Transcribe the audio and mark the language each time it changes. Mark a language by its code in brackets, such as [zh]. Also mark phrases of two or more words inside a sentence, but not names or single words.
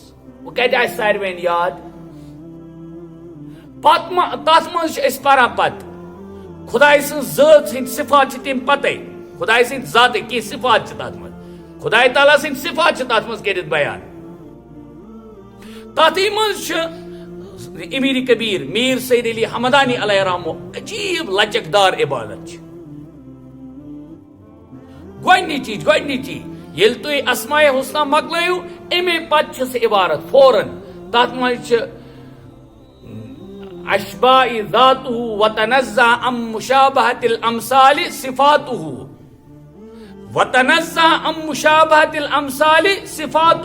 [ks] وۄنۍ کتہِ آسہِ ساروین یاد تتھ منٛز چھِ أسۍ پران پتہٕ خداے سٕنٛز ذات سٕنٛدۍ صفات چھِ تِم پتے. خداے سٕنٛدۍ ذاتٕکۍ کینٛہہ صفات چھِ تتھ منٛز. خداے تعالیٰ سٕنٛدۍ صفات چھِ تتھ منٛز کٔرِتھ بیان. تتھٕے منٛز چھِ امیر کبیر میر سید علی حمدانی [ar] علیہ رحمہ [ks] عجیب لچک دار عبادت چھِ. گۄڈنِچی ییٚلہِ تُہۍ اسمائے حسنہ مۄکلٲیِو امے پتہٕ چھِ سُہ عبارت فوراً. تتھ منٛز چھِ [ar] اشباء ذاتہ وتنزہ عن مشابہۃ الامثال صفاتہ وتنزہ عن مشابہۃ الامثال صفاتہ.